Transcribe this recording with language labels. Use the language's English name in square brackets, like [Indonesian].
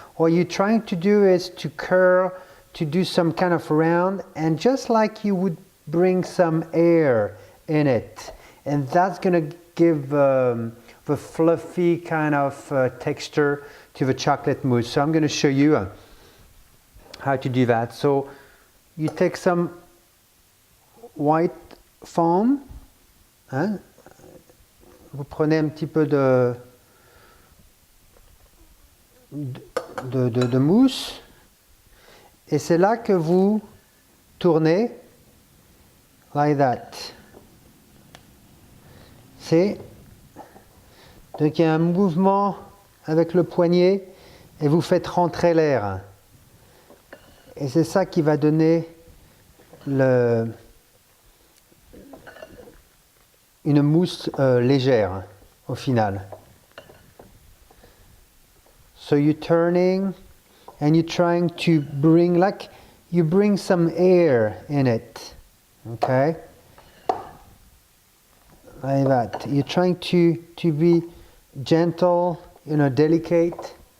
[English] What you're trying to do is to curl, to do some kind of round, and just like you would bring some air in it, and that's going to give the fluffy kind of texture to the chocolate mousse. So I'm going to show you how to do that. So you take some white foam, hein? [French] Vous prenez un petit peu de mousse, et c'est là que vous tournez, [English] like that. [French] C'est donc il y a un mouvement avec le poignet et vous faites rentrer l'air. Et c'est ça qui va donner une mousse légère au final. [English] So you're turning and you're trying to bring, like you bring some air in it, okay? Like that. You're trying to be gentle, delicate.